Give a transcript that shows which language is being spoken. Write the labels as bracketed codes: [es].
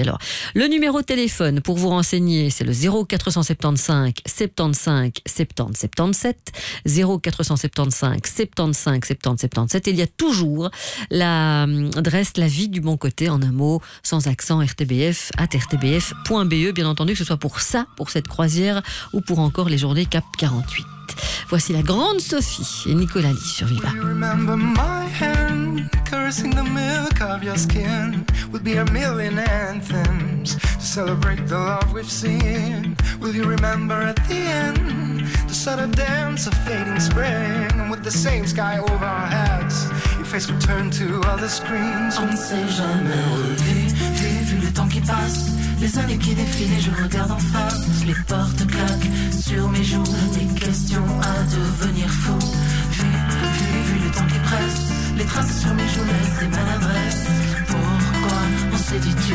[fr] Alors, le numéro de téléphone pour vous renseigner, c'est le 0475 75 70 77, 0475 75 70 77. Il y a toujours l'adresse La Vie du Bon Côté, en un mot, sans accent, rtbf@rtbf.be, bien entendu, que ce soit pour ça, pour cette croisière ou pour encore les journées Cap 48. Voici la grande Sophie et Nicolas Lee sur Viva. [en] We remember my hand caressing the milk of your skin. We'll be a million anthems to celebrate the love we've seen. Will you remember at the end the subtle dance of fading spring? And with the same sky over our heads, your face will turn to other screens. [fr] On ne sait jamais où vu le temps qui passe. Les années qui défilent et je regarde en face. Les portes claquent sur mes joues. Des questions à devenir fou. Vu le temps qui presse. Les traces sur mes joues laissent des maladresses. Pourquoi on s'est dit-tu?